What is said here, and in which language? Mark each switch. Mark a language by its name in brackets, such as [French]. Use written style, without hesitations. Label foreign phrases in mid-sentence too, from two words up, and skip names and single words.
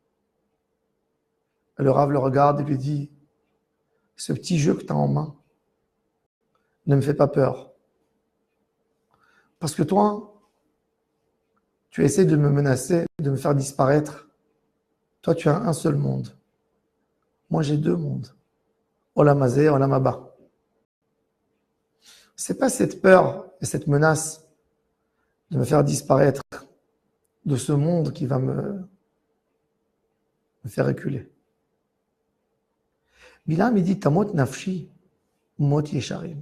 [French] Le Rav le regarde et lui dit, ce petit jeu que tu as en main ne me fait pas peur. Parce que toi, tu essaies de me menacer, de me faire disparaître. Toi, tu as un seul monde. Moi, j'ai deux mondes. [Hebrew] עולם הזה, עולם הבא. [French] C'est pas cette peur et cette menace de me faire disparaître de ce monde qui va me faire reculer. [Hebrew] Bilam, [French] il dit, [Hebrew] תמות נפשי, מות ישרים.